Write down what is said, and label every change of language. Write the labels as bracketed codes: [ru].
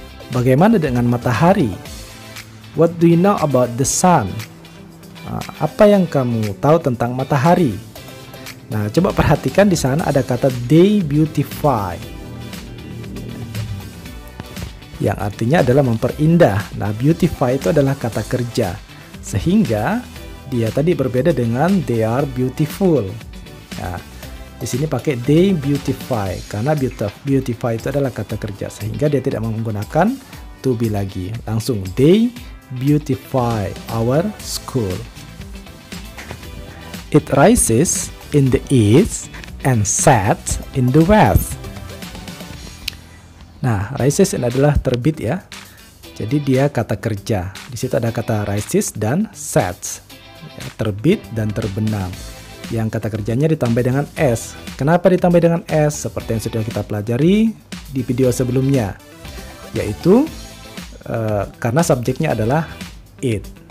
[id] Bagaimana dengan matahari? [en] What do you know about the sun? [id] Apa yang kamu tahu tentang matahari? Nah, coba perhatikan di sana ada kata [en] they beautify, [id] yang artinya adalah memperindah. Nah, beautify itu adalah kata kerja, sehingga dia tadi berbeda dengan [en] they are beautiful. [id] Nah, di sini pakai [en] they beautify [id] karena beautify itu adalah kata kerja, sehingga dia tidak menggunakan to be lagi. Langsung [en] they beautify our school. It rises in the east and sets in the west. [id] Nah, rises ini adalah terbit ya. Jadi dia kata kerja. Di situ ada kata rises dan sets. Ya, terbit dan terbenam. Yang kata kerjanya ditambah dengan s. Kenapa ditambah dengan s? Seperti yang sudah kita pelajari di video sebelumnya, yaitu karena subjeknya adalah it.